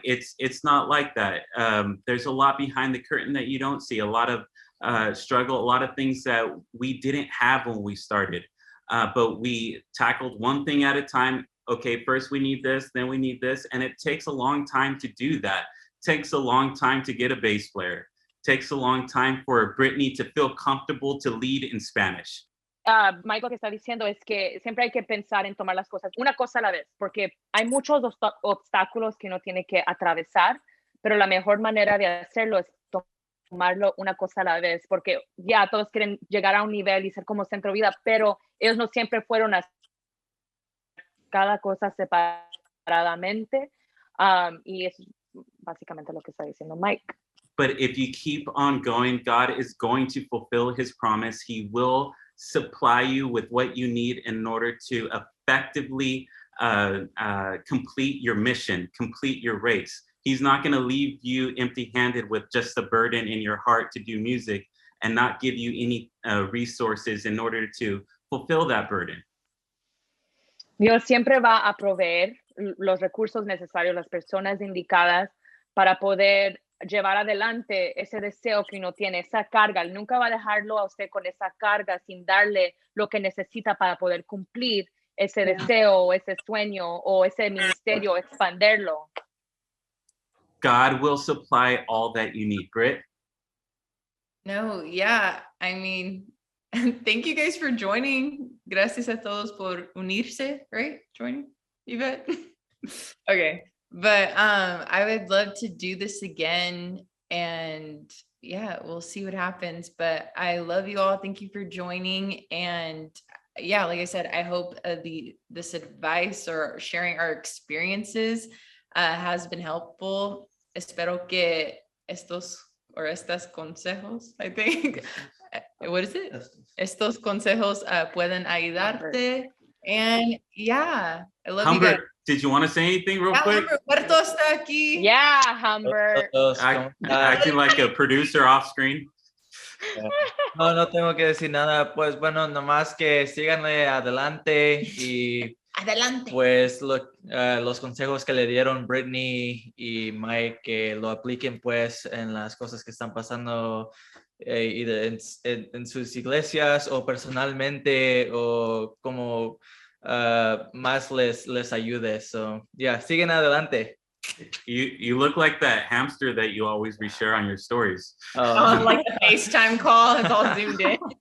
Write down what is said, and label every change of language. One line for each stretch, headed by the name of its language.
English: It's not like that. There's a lot behind the curtain that you don't see, a lot of struggle, a lot of things that we didn't have when we started, but we tackled one thing at a time. Okay, first we need this, then we need this, and it takes a long time to do that. It takes a long time to get a bass player. Takes a long time for Brittany to feel comfortable to lead in Spanish.
Spanish: Michael, lo que está diciendo es que siempre hay que pensar en tomar las cosas una cosa a la vez, porque hay muchos obstáculos que uno tiene que atravesar, pero la mejor manera de hacerlo es tomarlo una cosa a la vez, porque ya todos quieren llegar a un nivel y ser como Centro Vida, pero ellos no siempre fueron a cada cosa separadamente, y es básicamente lo que está diciendo Mike.
English: But if you keep on going, God is going to fulfill his promise. He will supply you with what you need in order to effectively complete your mission, complete your race. He's not going to leave you empty-handed with just a burden in your heart to do music and not give you any resources in order to fulfill that burden.
Spanish: Dios siempre va a proveer los recursos necesarios, las personas indicadas para poder llevar adelante ese deseo que uno tiene, esa carga. Él nunca va a dejarlo a usted con esa carga sin darle lo que necesita para poder cumplir ese deseo, o ese sueño, o ese ministerio, expanderlo.
English: God will supply all that you need, Britt. No, yeah, I mean, thank you guys for joining.
Spanish: Gracias a todos por unirse,
English: right? Joining,
Spanish: Yvette? Okay.
English: But I would love to do this again, and yeah, we'll see what happens. But I love you all. Thank you for joining. And yeah, like I said, I hope this advice or sharing our experiences has been helpful.
Spanish: Espero que estas consejos,
English: I think, what is it?
Spanish: Estos consejos pueden ayudarte.
English: And yeah, I love you guys. did you want to say anything real quick?
Spanish: Puerto está aquí.
English: Yeah, Humber. Acting like a producer off screen.
Spanish: No tengo que decir nada. Pues bueno, nomás que síganle adelante y Adelante. pues los consejos que le dieron Brittany y Mike, que lo apliquen pues en las cosas que están pasando en sus iglesias o personalmente o como más les ayude. So, yeah, siguen adelante.
English: You look like that hamster that you always reshare on your stories. Like the FaceTime call, it's all zoomed in.